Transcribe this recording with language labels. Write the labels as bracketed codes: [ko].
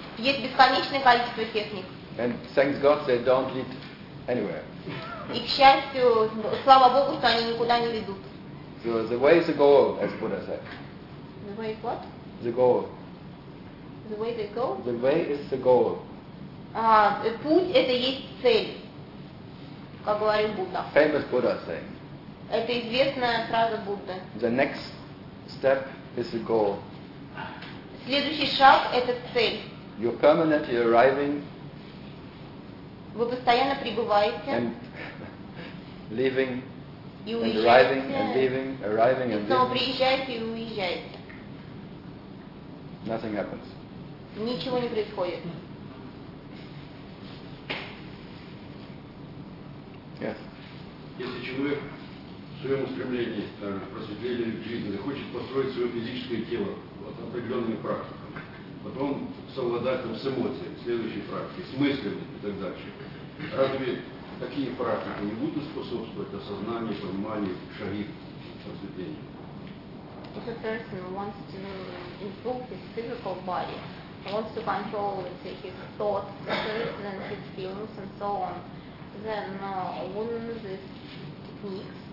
[ru] Есть бесконечное количество техник. [en] And thank God they don't lead anywhere. [ru] И к счастью, слава Богу, что они никуда не ведут. [en] So the way is the goal, as Buddha said. The way is what? The goal. The way they go? The way is the goal. [ru] Путь — это есть цель, как говорит Будда. [en] Famous Buddha saying. [ru] Это известная фраза Будды. [en] The next step is the goal. [ru] Следующий шаг — это цель. [en] You're permanently arriving. [ru] Вы постоянно прибываете. [en] And leaving and arriving and leaving, arriving and leaving. [ru] И снова приезжаете и уезжаете. [en] Nothing happens. [ru] Ничего не происходит. [en] Yes. [ru] Если человек в своем устремлении к просветлению жизни захочет построить свое физическое тело вот, определенными практиками, потом совладать с эмоциями, следующей практикой, с мыслями и так дальше, разве такие практики не будут способствовать осознанию, пониманию, шаги к просветлению? [en] If a person wants to improve his physical body, wants to control his thoughts, his feelings and so on, then wouldn't these techniques